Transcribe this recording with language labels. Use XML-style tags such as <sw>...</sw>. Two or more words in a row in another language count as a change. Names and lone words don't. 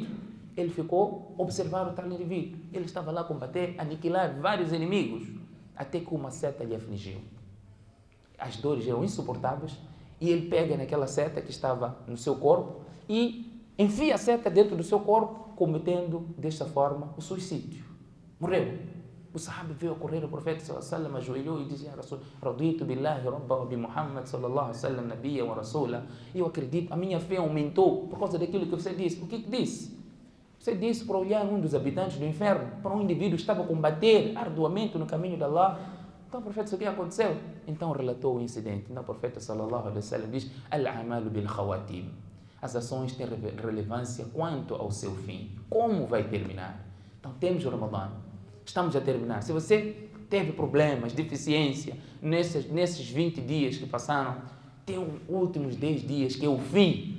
<pt>Ele ficou a observar o tal indivíduo. Ele estava lá a combater, aniquilar vários inimigos, até que uma seta lhe afligiu. As dores eram insuportáveis e ele pega naquela seta que estava no seu corpo e enfia a seta dentro do seu corpo, cometendo desta forma o suicídio. Morreu. O sahabi veio a correr ao profeta</pt> <ar>صلى الله عليه وسلم,</ar> <pt>ajoelhou e disse:</pt> <ar>يا رسول، رضيت بالله ربا وبمحمد صلى الله عليه وسلم نبيا ورسولا.</ar> <pt>Eu acredito, a minha fé aumentou por causa daquilo que você disse. O que disse? Você disse para olhar um dos habitantes do inferno, para um indivíduo que estava a combater arduamente no caminho de Allah. Então o profeta, o que aconteceu? Então relatou o incidente. Então o profeta</pt> <ar>صلى الله عليه وسلم</ar> <pt>diz:</pt> <ar>الأعمال بالخواتيم.</ar> <pt>As ações têm relevância quanto ao seu fim. Como vai terminar? Então temos o Ramadã. Estamos a terminar. Se você teve problemas, deficiência, nesses 20 dias que passaram, tem os últimos 10 dias que é o fim.</pt>